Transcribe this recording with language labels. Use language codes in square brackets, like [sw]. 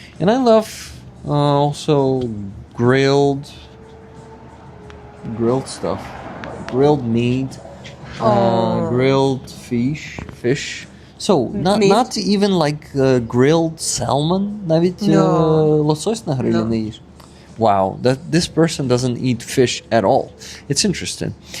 [en] And I love also grilled stuff. Grilled meat, grilled fish. So not even like grilled salmon. [uk] Навіть лосось на грилі не їш. [en] Wow, this person doesn't eat fish at all. It's interesting.